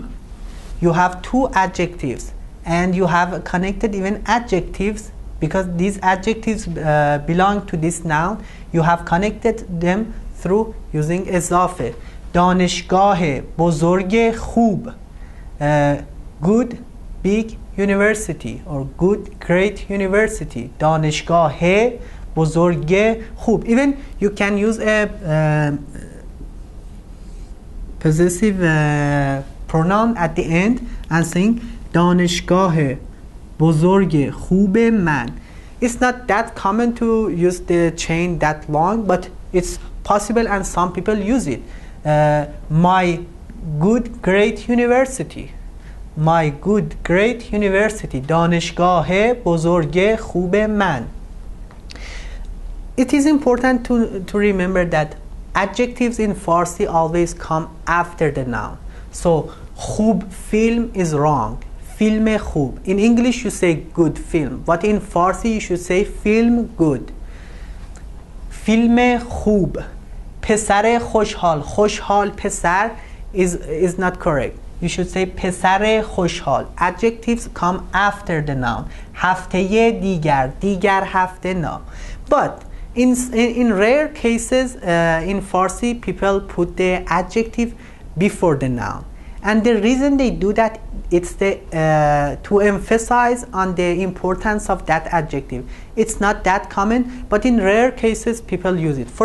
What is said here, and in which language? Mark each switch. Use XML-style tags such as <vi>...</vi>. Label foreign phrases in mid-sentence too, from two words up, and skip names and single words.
<en>You have two adjectives and you have connected even adjectives because these adjectives belong to this noun. You have connected them through using اضافه.</en> <fa>دانشگاه بزرگ خوب,</fa> <en>good big university or good great university.</en> <fa>دانشگاه بزرگ خوب.</fa> <en>Even you can use a possessive pronoun at the end and saying</en> <fa>دانشگاه بزرگ خوب من.</fa> <en>It's not that common to use the chain that long, but it's possible and some people use it. My good great university. My good great university.</en> <fa>دانشگاه بزرگ خوب من.</fa> <en>It is important to remember that adjectives in Farsi always come after the noun. So خوب film is wrong.</en> <fa>فیلم خوب.</fa> <en>In English you say good film, but in Farsi you should say film good.</en> <fa>فیلم خوب. پسر خوشحال. خوشحال پسر</fa> <en>is not correct. You should say</en> <fa>پسر خوشحال.</fa> <en>Adjectives come after the noun.</en> <fa>هفته دیگر. دیگر هفته نه.</fa> <en>But in rare cases in Farsi people put the adjective before the noun. And the reason they do that, it's to emphasize on the importance of that adjective. It's not that common, but in rare cases people use it.</en>